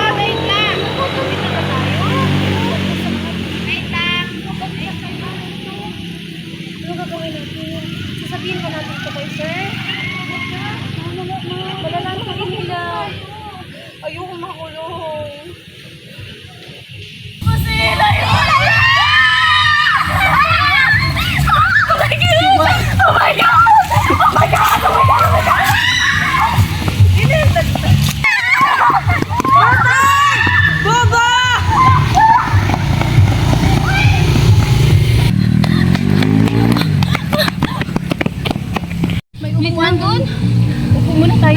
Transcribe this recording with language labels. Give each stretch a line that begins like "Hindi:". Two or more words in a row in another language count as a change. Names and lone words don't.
Filipino: Wait lang. Dito na tayo. Wait lang. Ano gagawin natin? Sasabihin ba natin ito kay sir? Malalaman kami nila. Ayoko makulong. Kasi Ella yun!
English: Oh my God! Oh my God! Oh my God! Oh my God!
Filipino: May upuan doon? Upo muna tayo.